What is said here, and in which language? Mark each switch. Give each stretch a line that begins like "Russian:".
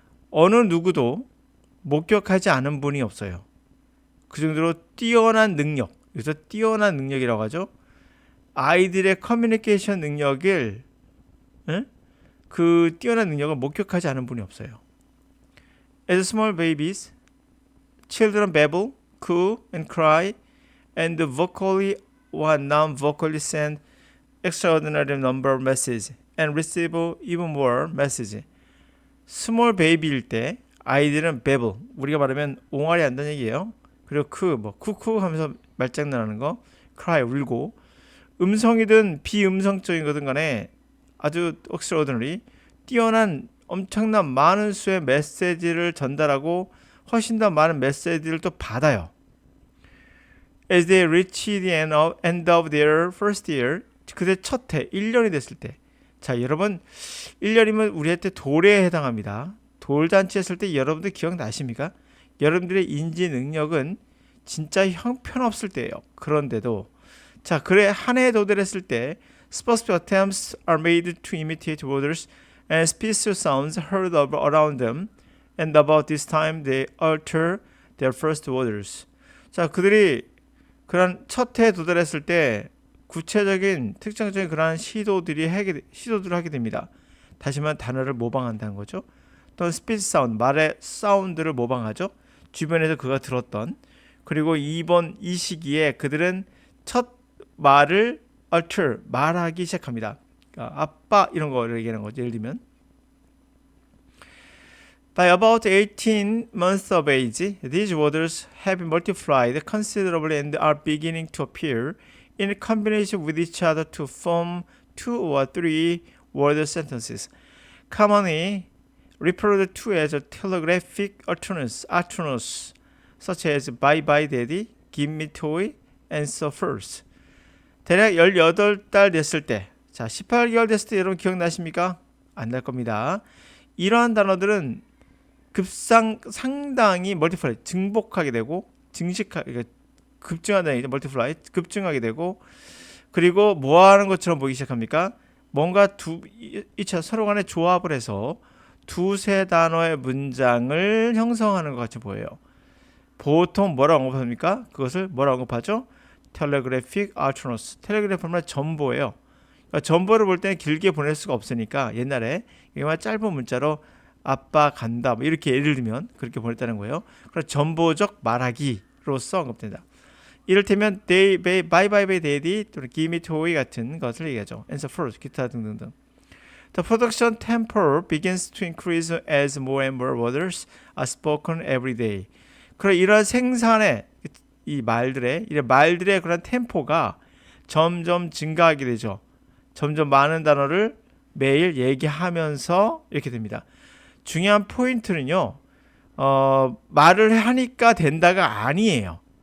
Korean: 어느 누구도 목격하지 않은 분이 없어요. 그 정도로 뛰어난 능력, 그래서 뛰어난 능력이라고 하죠. 아이들의 커뮤니케이션 능력을 그 뛰어난 능력을 목격하지 않은 분이 없어요.
English: As small babies, children babble, coo and cry, and vocally or non-vocally send extraordinary number of messages and receive even more messages.
Korean: 스몰 베이비일 때 아이들은 babble, 우리가 말하면 옹알이 한다는 얘기예요. 그리고 쿠쿠 하면서 말장난하는 거, cry 울고, 음성이든 비음성적인 거든 간에 아주 extraordinary, 뛰어난 엄청난 많은 수의 메시지를 전달하고 훨씬 더 많은 메시지를 또 받아요.
English: As they reach the end of their first year,
Korean: 그들 첫 해, 1년이 됐을 때. 자, 여러분, 1년이면 우리한테 돌에 해당합니다. 돌잔치 했을 때 여러분들 기억나십니까? 여러분들의 인지 능력은 진짜 형편없을 때예요. 그런데도 자, 그래 한 해에 도달했을 때
English: specific attempts are made to imitate words and special sounds heard around them, and about this time they alter their first words.
Korean: 자, 그들이 그런 첫 해에 도달했을 때 구체적인 특정적인 그러한 시도들을 하게 됩니다. 다시 말하면 단어를 모방한다는 거죠. 또 스피치 사운드, 말의 사운드를 모방하죠. 주변에서 그가 들었던. 그리고 이 시기에 그들은 첫 말을 alter, 말하기 시작합니다. 그러니까 아빠 이런 거를 얘기하는 거죠. 예를 들면
English: By about 18 months of age, these words have multiplied considerably and are beginning to appear in combination with each other to form 2 or 3 word sentences, commonly referred to as telegraphic utterances, such as bye bye daddy, give me toy, and so forth.
Korean: 대략 18달 됐을 때, 자, 18개월 됐을 때 여러분 기억나십니까? 안 날 겁니다. 이러한 단어들은 상당히 멀티플라이, 증복하게 되고, 급증하다는 얘기죠. 멀티플라이, 급증하게 되고, 그리고 뭐 하는 것처럼 보이기 시작합니까? 뭔가 서로 간에 조합을 해서 두세 단어의 문장을 형성하는 것 같이 보여요. 보통 뭐라고 언급합니까? 그것을 뭐라고 언급하죠? 텔레그래픽 알터너스. 텔레그래프는 전보예요. 그러니까 전보를 볼 때는 길게 보낼 수가 없으니까 옛날에 이게 짧은 문자로 아빠 간다 뭐 이렇게 예를 들면 그렇게 보냈다는 거예요. 그래서 전보적 말하기로서 언급된다. 이를테면
English: bye bye daddy
Korean: 또는
English: give me toy
Korean: 같은 것을 얘기하죠.
English: and so forth
Korean: 기타 등등등.
English: The production tempo begins to increase as more and more words are spoken every day.
Korean: 그럼 이런 생산의 이 말들의 그런 템포가 점점 증가하게 되죠. 점점 많은 단어를 매일 얘기하면서 이렇게 됩니다. 중요한 포인트는요. 말을 하니까 된다가 아니에요.